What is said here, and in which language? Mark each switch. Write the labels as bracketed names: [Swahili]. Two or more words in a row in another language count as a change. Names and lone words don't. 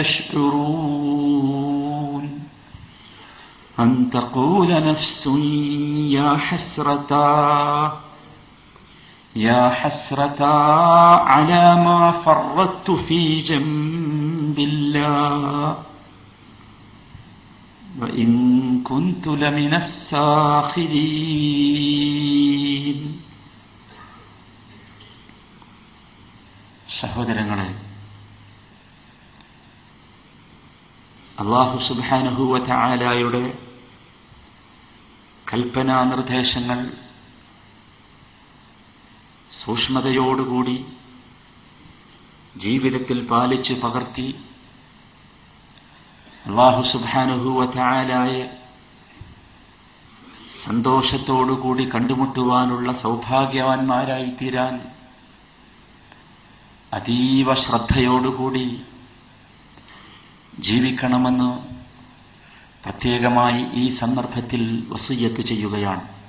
[Arabic] تشعرون أن تقول نفس يا حسرتا على ما فرطت في جنب الله وإن كنت لمن الساخرين. [Malayalam] സഹോദരങ്ങളെ, [Arabic] الله سبحانه وتعالى [Malayalam] കൽപ്പനാ നിർദ്ദേശങ്ങൾ സൂക്ഷ്മതയോടുകൂടി ജീവിതത്തിൽ പാലിച്ച് പകർത്തി [Arabic] الله سبحانه وتعالى [Malayalam] സന്തോഷത്തോടുകൂടി കണ്ടുമുട്ടുവാനുള്ള സൗഭാഗ്യവാന്മാരായി തീരാൻ അതീവ ശ്രദ്ധയോടുകൂടി ജീവിക്കണമെന്ന് പ്രത്യേകമായി ഈ സന്ദർഭത്തിൽ വസിയ്യത്ത് ചെയ്യുകയാണ്.